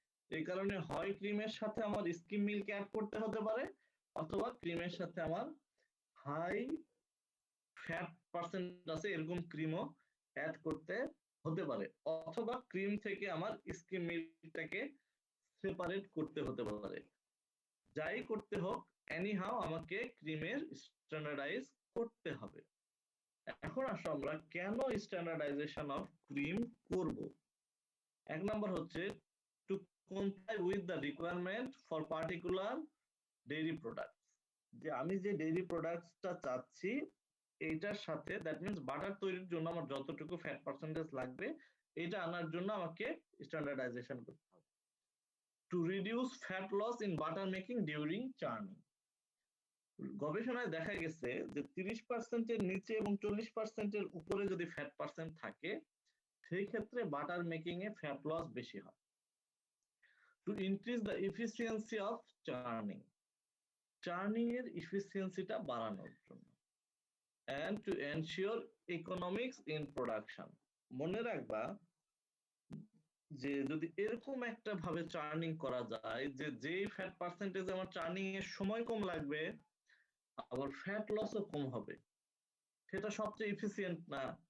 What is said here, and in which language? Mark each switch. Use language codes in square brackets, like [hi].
[bn] এই কারণে হয় ক্রিমের সাথে আমার স্কিম মিল্ক অ্যাড করতে হতে পারে, অথবা ক্রিমের সাথে আমার হাই ফ্যাট পার্সেন্ট আছে এরকম ক্রিমও অ্যাড করতে হতে পারে, অথবা ক্রিম থেকে আমার স্কিম মিল্কটাকে সেপারেট করতে হতে পারে। যাই করতে হোক, এনিহাউ আমাকে ক্রিমের স্ট্যান্ডার্ডাইজ করতে হবে। এখন আসো আমরা কেন স্ট্যান্ডার্ডাইজেশন অফ ক্রিম করব। এক নাম্বার হচ্ছে two [en] comply with the requirement for particular dairy products. [bn] যে আমি যে ডেইরি প্রোডাক্টসটা চাচ্ছি এইটার সাথে, [en] that means [bn] বাটার তৈরির জন্য আমার যতটুকু ফ্যাট পার্সেন্টেজ লাগবে এটা আনার জন্য আমাকে স্ট্যান্ডার্ডাইজেশন করতে হবে। [en] To reduce fat loss in butter making during churning. [bn] গবেষণায় দেখা গেছে যে 30%-এর নিচে এবং 40%-এর উপরে যদি ফ্যাট পার্সেন্ট থাকে সেই ক্ষেত্রে বাটার মেকিং এ ফ্যাট লস বেশি হয়। [en] to increase the efficiency of churning, [bn] churning এর এফিসিয়েন্সিটা বাড়ানোর জন্য। [en] and to ensure economics in production. [bn] মনে রাখবা যে যদি এরকম একটা ভাবে চার্নিং করা যায় যে যেই ফ্যাট পার্সেন্টেজ আমার চার্নিং এর সময় কম লাগবে আবার ফ্যাট লসও কম হবে, সেটা সবচেয়ে এফিসিয়েন্ট না।